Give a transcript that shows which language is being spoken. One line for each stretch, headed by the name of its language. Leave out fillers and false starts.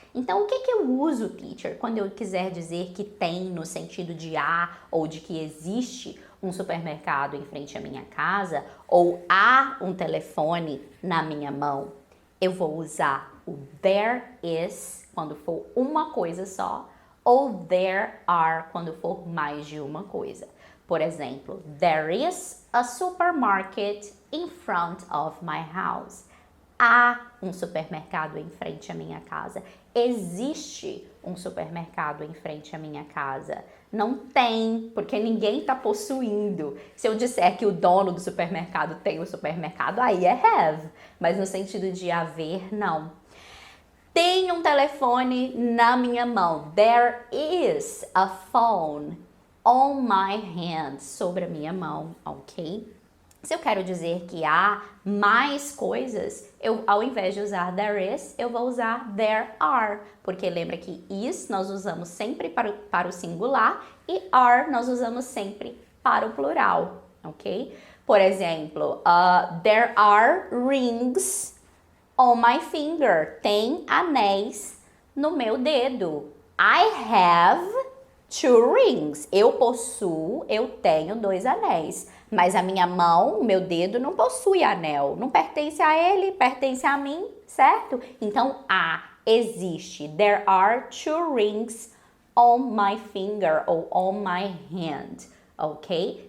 Portuguese: Então, o que eu uso, teacher, quando eu quiser dizer que tem no sentido de há ou de que existe um supermercado em frente à minha casa ou há um telefone na minha mão? Eu vou usar o there is quando for uma coisa só ou there are quando for mais de uma coisa. Por exemplo,
English: there is a supermarket in front of my house.
Portuguese: Há um supermercado em frente à minha casa. Existe um supermercado em frente à minha casa. Não tem, porque ninguém está possuindo. Se eu disser que o dono do supermercado tem o supermercado, aí é have. Mas no sentido de haver, não. Tem um telefone na minha mão.
English: There is a phone on my hand.
Portuguese: Sobre a minha mão, ok? Se eu quero dizer que há mais coisas, ao invés de usar there is, eu vou usar there are, porque lembra que is nós usamos sempre para o singular e are nós usamos sempre para o plural, ok? Por exemplo,
English: there are rings on my finger.
Portuguese: Tem anéis no meu dedo.
English: I have two rings.
Portuguese: Eu possuo, eu tenho 2 anéis. Mas a minha mão, o meu dedo, não possui anel. Não pertence a ele, pertence a mim, certo? Então, existe.
English: There are 2 rings on my finger ou on my hand, ok?